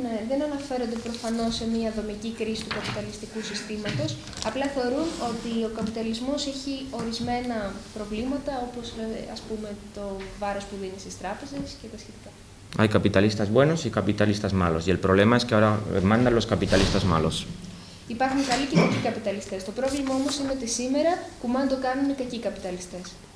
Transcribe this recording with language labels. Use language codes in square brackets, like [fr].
[el] Δεν αναφέρονται προφανώς σε μια δομική κρίση του καπιταλιστικού συστήματος, απλά θεωρούν ότι ο καπιταλισμός έχει ορισμένα προβλήματα, όπως ας πούμε το βάρος που δίνει στις τράπεζες και τα σχετικά. [es] Hay capitalistas buenos y capitalistas malos, y el problema es que ahora mandan los capitalistas malos. [el] Υπάρχουν καλοί και κακοί καπιταλιστές. Το πρόβλημα όμως είναι ότι σήμερα κουμάν το κάνουν οι κακοί καπιταλιστές.